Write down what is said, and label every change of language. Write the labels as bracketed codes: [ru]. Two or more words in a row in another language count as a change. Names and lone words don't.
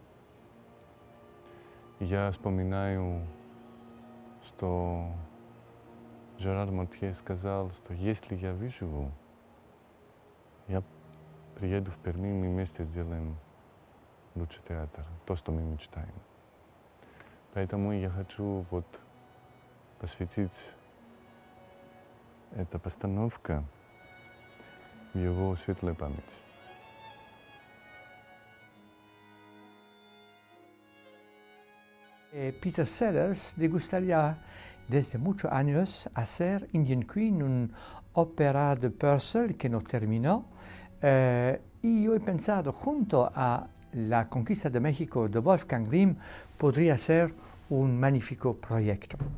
[ru] Я вспоминаю, что Жерар Монтье сказал, что если я выживу, я приеду в Перми, мы вместе сделаем лучший театр, то, что мы мечтаем. Поэтому я хочу посвятить эту постановку в его светлую память. [es] Peter Sellers le gustaría desde muchos años hacer Indian Queen, una ópera de Purcell que no terminó, y yo he pensado junto a La Conquista de México de Wolfgang Grimm podría ser un magnífico proyecto.